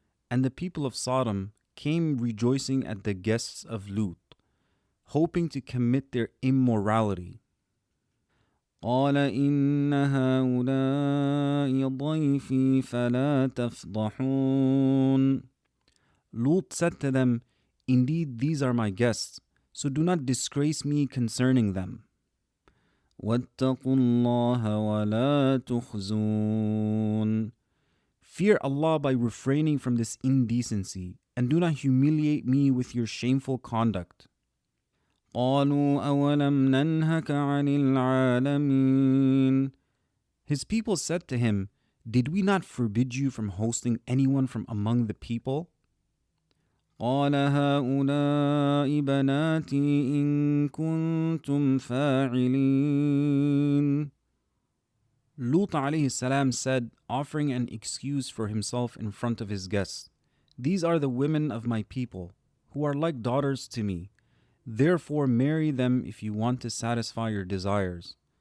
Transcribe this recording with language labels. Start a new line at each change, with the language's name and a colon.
English: And the people of Sodom came rejoicing at the guests of Lut, hoping to commit their immorality.
Arabic: قال إن هؤلاء ضيفي فلا تفضحون.
English: Lut said to them, indeed these are my guests, so do not disgrace me concerning them.
Arabic: واتقوا الله ولا تخزون.
English: Fear Allah by refraining from this indecency, and do not humiliate me with your shameful conduct.
Arabic: قالوا أولم ننهك عن العالمين.
English: His people said to him, did we not forbid you from hosting anyone from among the people?
Arabic: قال هؤلاء بناتي إن كنتم فاعلين.
English: Lut alayhi salam said, offering an excuse for himself in front of his guests, these are the women of my people, who are like daughters to me. Therefore marry them if you want to satisfy your desires.